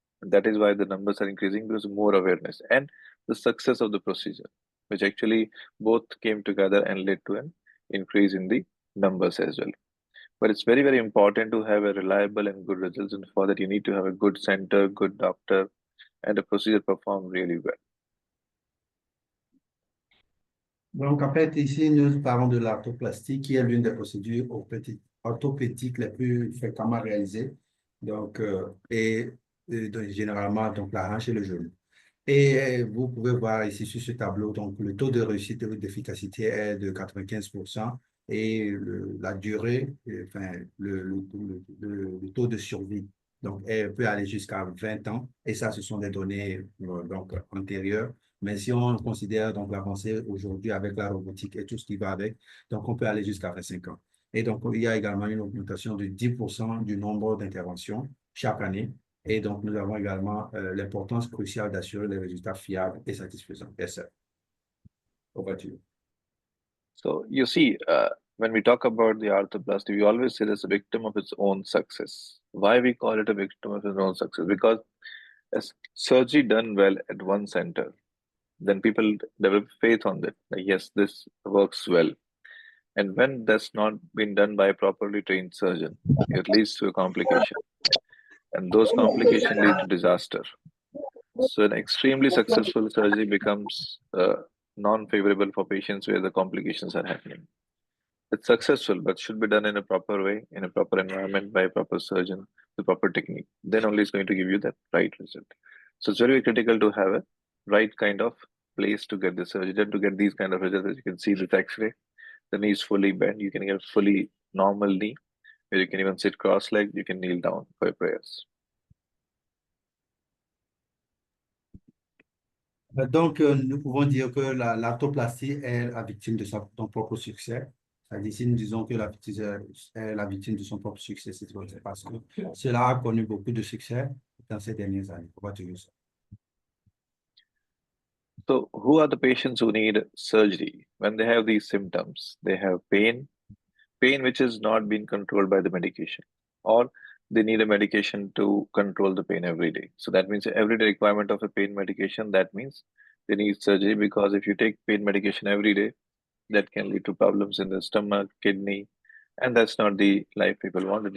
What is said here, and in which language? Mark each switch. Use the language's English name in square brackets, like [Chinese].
[English] And that is why the numbers are increasing, because more awareness and the success of the procedure, which actually both came together and led to an increase in the numbers as well. But it's very, very important to have a reliable and good results. And for that, you need to have a good center, good doctor, and a procedure performed really well. [French] Donc, en fait, ici, nous parlons de l'arthroplastie, qui est l'une des procédures orthopédiques les plus fréquemment réalisées. Donc, donc, généralement, donc, la hanche et le genou. Et vous pouvez voir ici sur ce tableau, donc le taux de réussite et d'efficacité est de 95% et la durée, enfin, le taux de survie donc, peut aller jusqu'à 20 ans. Et ça, ce sont des données donc, antérieures. Mais si on considère donc l'avancée aujourd'hui avec la robotique et tout ce qui va avec, donc on peut aller jusqu'à 25 ans. Et donc, il y a également une augmentation de 10% du nombre d'interventions chaque année. Et donc, nous avons également l'importance cruciale d'assurer les résultats fiables et satisfaisants. [English] Yes, sir. Over to you. So you see, when we talk about the arthroplasty, we always say it's a victim of its own success. Why we call it a victim of its own success? Because as surgery done well at one center, then people develop faith on that. Like, yes, this works well. And when that's not been done by a properly trained surgeon, it leads to a complication. And those complications lead to disaster. So an extremely successful surgery becomes non-favorable for patients where the complications are happening. It's successful, but should be done in a proper way, in a proper environment, by a proper surgeon, the proper technique. Then only it's going to give you that right result. So it's very critical to have a right kind of place to get the surgery and to get these kind of results. As you can see this X-ray, the knee is fully bent. You can get fully normal knee, where you can even sit cross-legged. You can kneel down for your prayers. [French] Donc, nous pouvons dire que l'arthroplastie est la victime de son propre succès. C'est-à-dire, si nous disons que la victime est la victime de son propre succès, c'est parce que cela a connu beaucoup de succès dans ces dernières années. [English] Over to you, sir. So, who are the patients who need surgery? When they have these symptoms, they have pain which is not being controlled by the medication, or they need a medication to control the pain every day. So that means everyday requirement of a pain medication, that means they need surgery, because if you take pain medication every day, that can lead to problems in the stomach, kidney, and that's not the life people want.